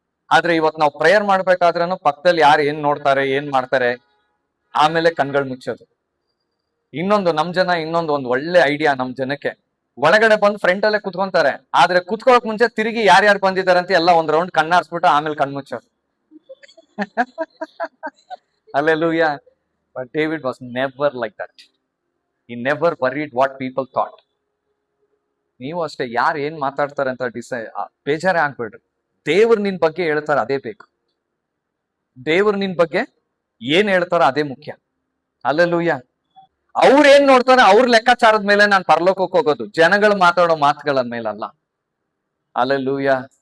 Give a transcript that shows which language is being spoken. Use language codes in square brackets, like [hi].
[kn] ಆದ್ರೆ ಇವತ್ತು ನಾವು ಪ್ರೇಯರ್ ಮಾಡ್ಬೇಕಾದ್ರೂ ಪಕ್ಕದಲ್ಲಿ ಯಾರು ಏನ್ ನೋಡ್ತಾರೆ, ಏನ್ ಮಾಡ್ತಾರೆ, ಆಮೇಲೆ ಕಣ್ಗಳು ಮುಚ್ಚೋದು. ಇನ್ನೊಂದು ಒಂದು ಒಳ್ಳೆ ಐಡಿಯಾ ನಮ್ ಜನಕ್ಕೆ, ಒಳಗಡೆ ಬಂದು ಫ್ರಂಟ್ ಅಲ್ಲೇ ಕುತ್ಕೊಂತಾರೆ, ಆದ್ರೆ ಕುತ್ಕೊಳಕ್ ಮುಂಚೆ ತಿರುಗಿ ಯಾರ್ಯಾರು ಬಂದಿದ್ದಾರೆ ಅಂತ ಎಲ್ಲ ಒಂದ್ ರೌಂಡ್ ಕಣ್ಣಾರ್ಸ್ಬಿಟ್ಟು ಆಮೇಲೆ ಕಣ್ಮುಚ್ಚೋದು. [en] Hallelujah. But David was never like that. He never worried what people thought. [kn] ನೀವು ಅಷ್ಟೇ, ಯಾರು ಏನ್ ಮಾತಾಡ್ತಾರೆ ಅಂತ ಬೇಜಾರೇ ಆಗ್ಬೇಡ್ರಿ. ದೇವ್ರು ನಿನ್ ಬಗ್ಗೆ ಹೇಳ್ತಾರ, ಅದೇ ಬೇಕು. ದೇವ್ರು ನಿನ್ ಬಗ್ಗೆ ಏನ್ ಹೇಳ್ತಾರ ಅದೇ ಮುಖ್ಯ. Hallelujah. ಅವ್ರ ಏನ್ ನೋಡ್ತಾರೆ, ಅವ್ರ ಲೆಕ್ಕಾಚಾರದ ಮೇಲೆ ನಾನು ಪರಲೋಕಕ್ಕೆ ಹೋಗೋದು, ಜನಗಳು ಮಾತಾಡೋ ಮಾತುಗಳ ಮೇಲಲ್ಲ. Hallelujah.